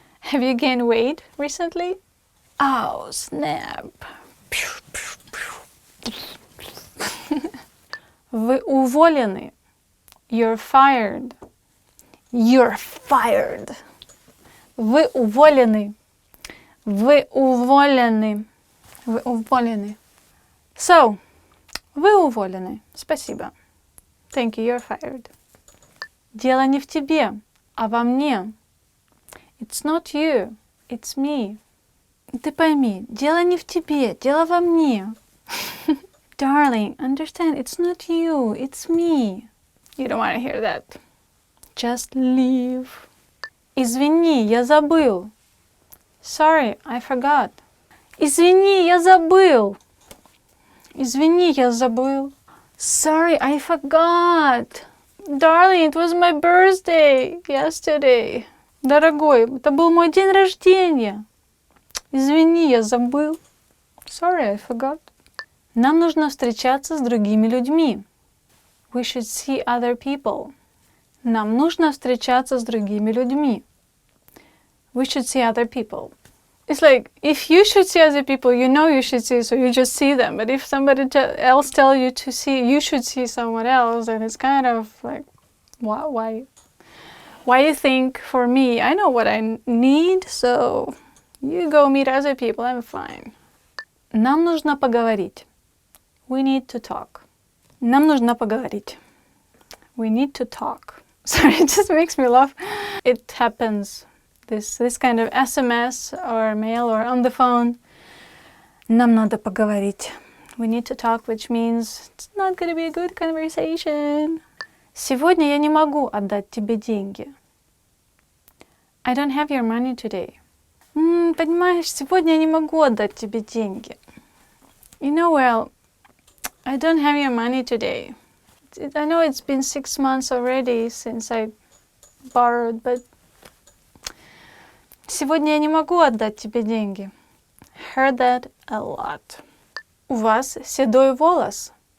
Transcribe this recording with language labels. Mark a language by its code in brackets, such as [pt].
[en] Have you gained weight recently? Oh, snap. [ru] Вы уволены. [en] You're fired. You're fired. [ru] Вы уволены. Вы уволены. Вы уволены. So, вы уволены. Спасибо. [en] Thank you, you're fired. [ru] Дело не в тебе, а во мне. [en] It's not you, it's me. [ru] Ты пойми, дело не в тебе, дело во мне. [en] Darling, understand, it's not you, it's me. You don't want to hear that. Just leave. [ru] Извини, я забыл. [en] Sorry, I forgot. [ru] Извини, я забыл. Извини, я забыл. [en] Sorry, I forgot. Darling, it was my birthday yesterday. [ru] Дорогой, это был мой день рождения. Извини, я забыл. [en] Sorry, I forgot. [ru] Нам нужно встречаться с другими людьми. [en] We should see other people. [ru] Нам нужно встречаться с другими людьми. [en] We should see other people. It's like, if you should see other people, you know you should see, so you just see them. But if somebody else tells you to see, you should see someone else, then it's kind of like, why? Why you think for me, I know what I need, so you go meet other people, I'm fine. [ru] Нам нужно поговорить. [en] We need to talk. [ru] Нам нужно поговорить. [en] We need to talk. Sorry, it just makes me laugh. It happens. This kind of SMS or mail or on the phone. [ru] Нам надо поговорить. [en] We need to talk, which means it's not going to be a good conversation. [ru] Сегодня я не могу отдать тебе деньги. [en] I don't have your money today. [ru] Понимаешь, сегодня я не могу отдать тебе деньги. [en] You know, well, I don't have your money today. I know it's been 6 months already since I borrowed, but [ru] сегодня я не могу отдать тебе деньги. [en] Heard that a lot. [ru] У вас седой волос.